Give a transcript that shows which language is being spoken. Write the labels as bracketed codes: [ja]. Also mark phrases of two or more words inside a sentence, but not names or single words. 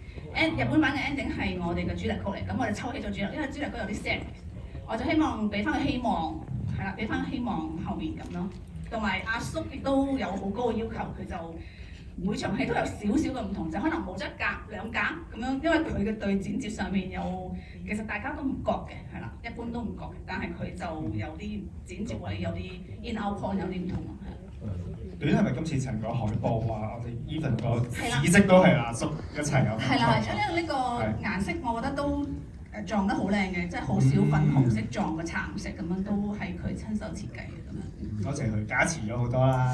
[yue] 日本版嘅 ending 係我哋嘅主題曲嚟，咁我哋抽起咗主題，因為主題曲有啲 sad，我就希望俾翻個希望，係啦，俾翻個希望後面咁咯。同埋阿叔亦都有好高嘅要求，佢就每場戲都有少少嘅唔同，就可能冇咗一格兩格咁樣，因為佢嘅對剪接上面其實大家都唔覺嘅，係啦，一般都唔覺嘅，但係佢就有啲剪接位有啲 [en] in out point [yue] 有啲唔同咯，係。短係咪今次成個海報啊？我哋 even 個紫色都係阿叔一齊有。係啦，因為呢個顏色我覺得都撞得好靚嘅，即係好少粉紅色撞個橙色咁樣，都係佢親手設計嘅咁樣。多謝佢加持咗好多啦。